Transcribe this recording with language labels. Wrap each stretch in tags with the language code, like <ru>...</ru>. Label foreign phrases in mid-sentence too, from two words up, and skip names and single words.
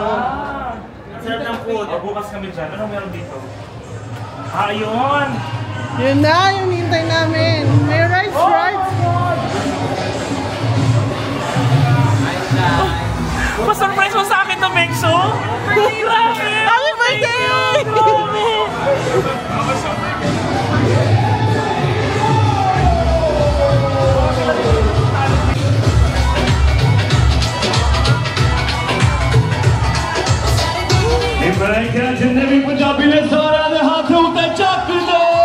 <tl>Ang sarap ng food. Bukas kami dyan. Anong meron dito? Ayun! Yun na, yung hintay namin. May rice. Pa-surprise mo sa akin to, Bengso! Grabe!</tl> <en>Happy birthday!</en> <pa>ਜਿੰਨੇ ਭੀ ਪੰਜਾਬੀ ਨੇ ਸਾਰਾ ਦੇ ਹੱਥ ਉੱਤੇ ਚੱਕ ਦੋ</pa>